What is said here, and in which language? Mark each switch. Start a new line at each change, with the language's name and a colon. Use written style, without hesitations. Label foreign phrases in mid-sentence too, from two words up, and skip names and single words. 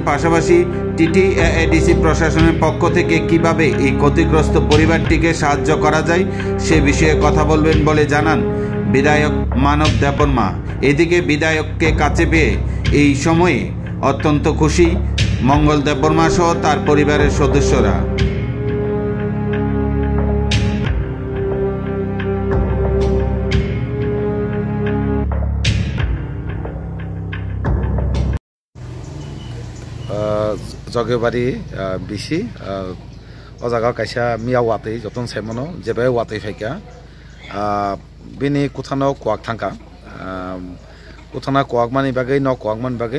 Bangla: পাশাপাশি টিটিএডিসি প্রশাসনের পক্ষ থেকে কিভাবে এই ক্ষতিগ্রস্ত পরিবারটিকে সাহায্য করা যায় সে বিষয়ে কথা বলবেন বলে জানান বিধায়ক মানব দেববর্মা। এদিকে বিধায়ককে কাছে পেয়ে এই সময়ে অত্যন্ত খুশি মঙ্গল দেববর্মা সহ তার পরিবারের সদস্যরা।
Kok Borok: जगेबारि बिसि अजागा कायसा मिया वातै जतन साइमनो जेबे वातै फाइका बिनि कुथानो कुवाक थांका कुथाना कुवाक मानि बागै न कुवाक मान बागै